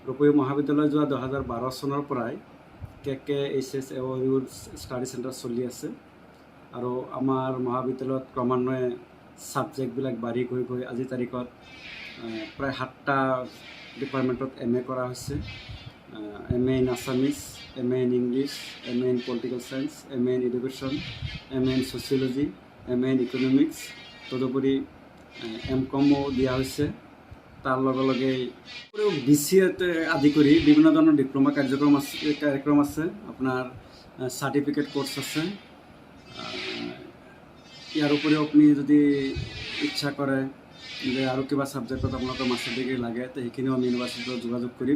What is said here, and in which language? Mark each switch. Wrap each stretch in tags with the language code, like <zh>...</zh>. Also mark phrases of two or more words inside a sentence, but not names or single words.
<as>ৰূপাহী মহাবিদ্যালয় যোৱা 2012 চনৰ পৰাই KKHSAOU</as> <en>study center</en> <as>চলি আছে আৰু আমাৰ মহাবিদ্যালয়ত ক্ৰমান্বয়ে ছাবজেক্টবিলাক বাঢ়ি গৈ গৈ আজিৰ তাৰিখত প্ৰায় 7টা ডিপাৰ্টমেণ্টত MA কৰা হৈছে।</as> <en>MA in Assamese, MA in English, MA in Political Science, MA in Education, MA in Sociology, MA in Economics,</en> <as>তদুপৰি MCOMো দিয়া হৈছে। তাৰ লগে লগে BCA আদি কৰি বিভিন্ন ধৰণৰ ডিপ্ল'মা কাৰ্যক্ৰম আছে, আপোনাৰ</as> <en>certificate course</en> <as>আছে। ইয়াৰ উপৰিও আপুনি যদি ইচ্ছা কৰে যে আৰু কিবা ছাবজেক্টত আপোনালোকৰ</as> <en>master degree</en> <as>লাগে তে সেইখিনিও আমি ইউনিভাৰ্চিটিত যোগাযোগ কৰিম।</as>